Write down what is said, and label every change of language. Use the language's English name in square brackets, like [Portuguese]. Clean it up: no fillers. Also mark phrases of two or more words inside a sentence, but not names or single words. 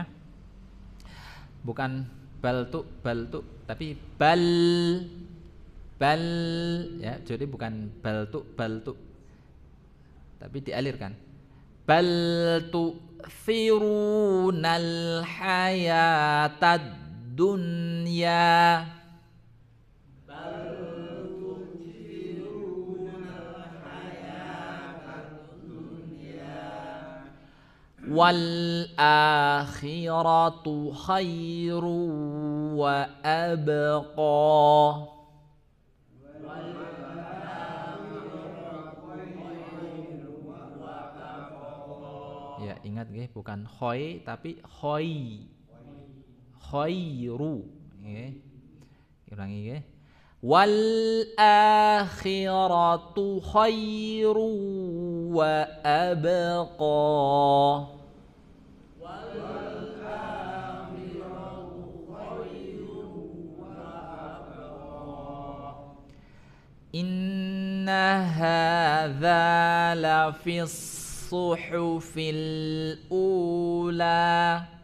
[Indonesian] Bukan bal tu tapi bal ya, jadi bukan bal tu tapi dialirkan. [Arabic] بل تؤثرون الحياة الدنيا. والآخرة خير وأبقى. [Indonesian] Ya, ingat nggih, bukan khoi tapi khoi. Khairu nggih. Ulangi nggih. [Arabic] والآخرة خير وأبقى. إن هذا لفي الصحف الأولى.